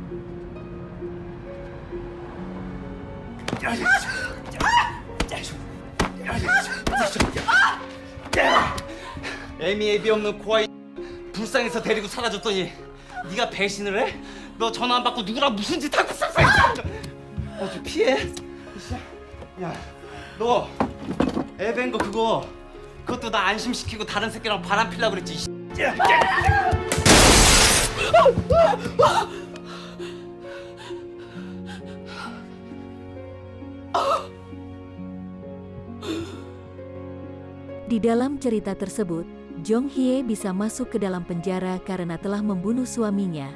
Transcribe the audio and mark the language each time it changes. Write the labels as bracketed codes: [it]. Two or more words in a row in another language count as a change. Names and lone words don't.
[ko] 애미 애비 없는 고아이 불쌍해서 데리고 사라졌더니 네가 배신을 해? 너 전화 안 받고 누구랑 무슨 짓 하고 있었어? 좀 피해. 야, 너 애밴 거 그것도 나 안심시키고 다른 새끼랑 바람 피려고 그랬지. [id] Di dalam cerita tersebut, Jong Hye bisa masuk ke dalam penjara karena telah membunuh suaminya.